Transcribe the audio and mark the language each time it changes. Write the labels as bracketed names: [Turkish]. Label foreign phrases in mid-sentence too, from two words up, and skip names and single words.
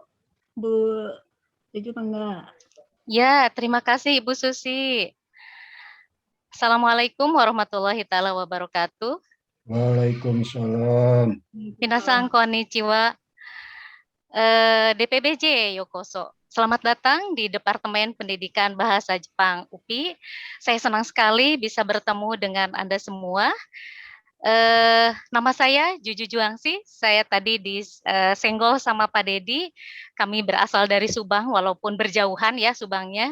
[Indonesian] Bu Juju mangga. Ya, terima kasih Ibu Susi. [Arabic] السلام عليكم ورحمة الله تعالى وبركاته. Waalaikumsalam. [Japanese] みなさんこんにちは. DPBJ ようこそ. [Indonesian] Selamat datang di Departemen Pendidikan Bahasa Jepang UPI. Saya senang sekali bisa bertemu dengan Anda semua. Nama saya Juju Juangsi. Saya tadi disenggol sama Pak Dedi. Kami berasal dari Subang, walaupun berjauhan ya Subangnya.